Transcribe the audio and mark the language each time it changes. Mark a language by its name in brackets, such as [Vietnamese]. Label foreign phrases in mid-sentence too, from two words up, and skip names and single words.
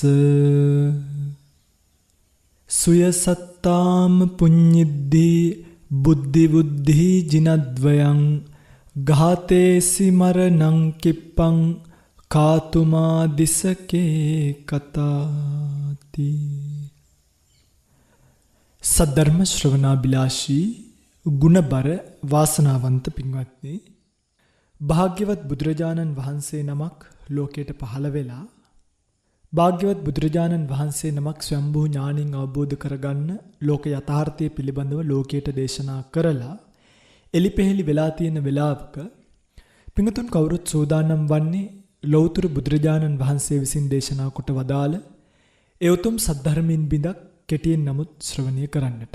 [Pali] සුයසත්තාම පුඤ්ඤිද්දී බුද්ධි බුද්ධි ජිනද්වයං ඝාතේසි මරණං කිප්පං කාතුමා දිසකේ කතාති. [Sinhala] සද්ධර්ම ශ්‍රවණාබිලාෂී ගුණබර වාසනාවන්ත පින්වත්නි, භාග්‍යවත් බුදුරජාණන් වහන්සේ නමක් ලෝකයට පහළ වෙලා භාග්‍යවත් බුදුරජාණන් වහන්සේ නමක් ස්වයම්භූ ඥාණින් අවබෝධ කරගන්න ලෝක යථාර්ථය පිළිබඳව ලෝකයට දේශනා කරලා එලිපෙහෙලි වෙලා තියෙන වෙලාවක පින්වතුන් කවුරුත් සූදානම් වන්නේ ලෞතර බුදුරජාණන් වහන්සේ විසින් දේශනා කොට වදාළ ඒ උතුම් සද්ධර්මයෙන් බිඳක් කෙටියෙන් නමුත් ශ්‍රවණය කරන්නට.